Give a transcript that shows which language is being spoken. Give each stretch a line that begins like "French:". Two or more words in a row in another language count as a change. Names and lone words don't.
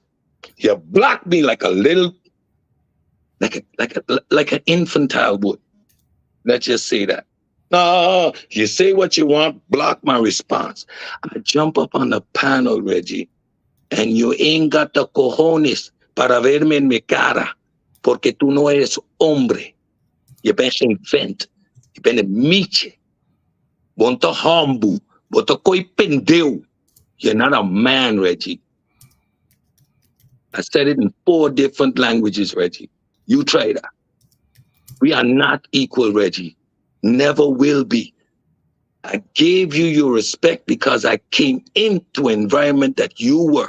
English: You block me like a little, like an infantile would. Let's just say that. No, you say what you want, block my response. I jump up on the panel, Reggie, and you ain't got the
Spanish: cojones para verme en mi cara, porque tú no eres hombre.
Dutch: Je bent geen vent. Je bent een mietje. Want a humble. Want a koi pendeu.
English: You're not a man, Reggie. I said it in 4 different languages, Reggie. You try that. We are not equal, Reggie. Never will be. I gave you your respect because I came into an environment that you were.